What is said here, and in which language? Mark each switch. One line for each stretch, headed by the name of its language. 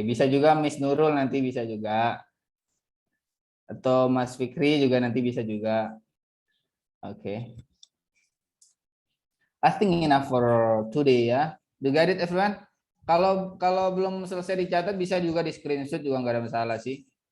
Indonesian: Bisa juga Miss Nurul nanti bisa juga. Atau Mas Fikri juga nanti bisa juga. Oke.
English: I think enough for today ya. You got it everyone?
Indonesian: Kalau belum selesai dicatat bisa juga di screenshot juga nggak ada masalah sih.